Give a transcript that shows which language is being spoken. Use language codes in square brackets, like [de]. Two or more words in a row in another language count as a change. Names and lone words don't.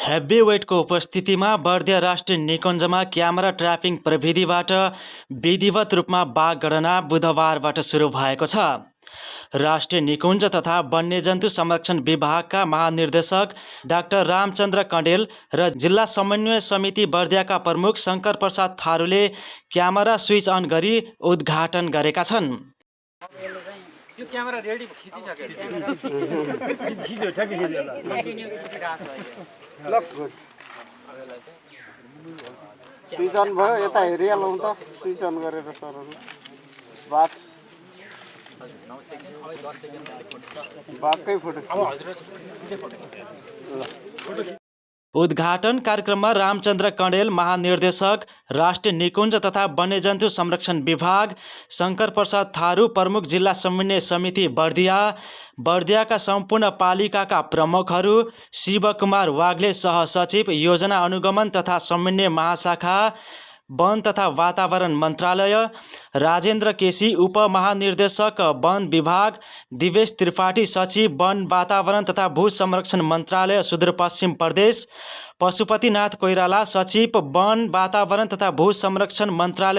[ne] हेभीवेटको उपस्थितिमा बर्दिया राष्ट्रिय निकुञ्जमा [en] camera trapping [ne] प्रविधिबाट विधिवत रूपमा बाघ गणना बुधबारबाट सुरु भएको छ। राष्ट्रिय निकुञ्ज तथा वन्यजन्तु संरक्षण विभागका महानिर्देशक डाक्टर रामचन्द्र कँडेल र जिल्ला समन्वय समिति बर्दियाका प्रमुख शङ्कर प्रसाद थारूले [en] camera switch on [ne] गरी उद्घाटन गरेका छन्। यो [en] camera ready [ne] खिचिसक्यो। [en] switch on [ne] भयो, यता हेरिहालौँ त। [en] switch on [ne] गरेर सरहरू बाघकै फोटो उद्घाटन कार्यक्रममा रामचन्द्र कँडेल महानिर्देशक राष्ट्रिय निकुञ्ज तथा वन्यजन्तु संरक्षण विभाग, शङ्कर प्रसाद थारू प्रमुख जिल्ला समन्वय समिति बर्दिया, बर्दियाका सम्पूर्ण पालिकाका प्रमुखहरू, शिवकुमार वाग्ले सहसचिव योजना अनुगमन तथा समन्वय महाशाखा वन तथा वातावरण मन्त्रालय, राजेन्द्र केसी उपमहानिर्देशक वन विभाग, दिवेश त्रिपाठी सचिव वन वातावरण तथा भू संरक्षण मन्त्रालय सुदूरपश्चिम प्रदेश, पशुपतिनाथ कोइराला सचिव वन वातावरण तथा भू संरक्षण मन्त्रालय